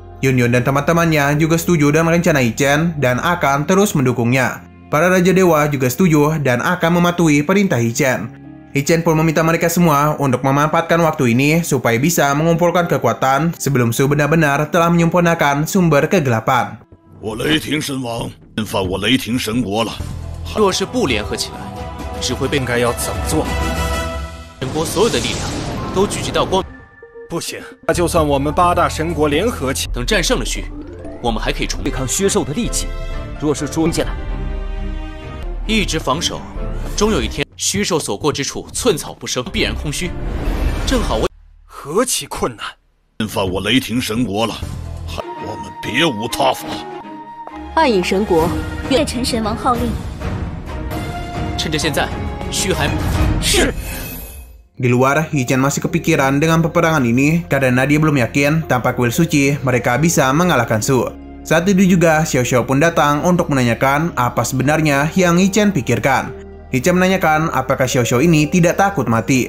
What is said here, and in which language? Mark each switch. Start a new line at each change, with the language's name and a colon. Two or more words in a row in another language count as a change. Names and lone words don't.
Indonesian: Yunyun dan teman-temannya juga setuju dengan rencana I-Chen dan akan terus mendukungnya. Para Raja Dewa juga setuju dan akan mematuhi perintah I-Chen. I-Chen pun meminta mereka semua untuk memanfaatkan waktu ini supaya bisa mengumpulkan kekuatan sebelum Shu benar-benar telah menyempurnakan sumber kegelapan.
Chinese: 我雷霆神王侵犯我雷霆神国了。若是不联合起来，只会被应该要怎么做？神国所有的力量都聚集到光。不行，那就算我们8大神国联合起，等战胜了虚，我们还可以重对抗虚兽的利器。若是冲进来，一直防守，终有一天虚兽所过之处寸草不生，必然空虚。正好我何其困难！侵犯我雷霆神国了，我们别无他法。暗影神国，叶辰神王号令，趁着现在虚还是。
Indonesian: Di luar, I-Chen masih kepikiran dengan peperangan ini karena dia belum yakin tanpa kuil suci mereka bisa mengalahkan Shu. Saat itu juga Xiao Xiao pun datang untuk menanyakan apa sebenarnya yang I-Chen pikirkan. I-Chen menanyakan apakah Xiao Xiao ini tidak takut mati.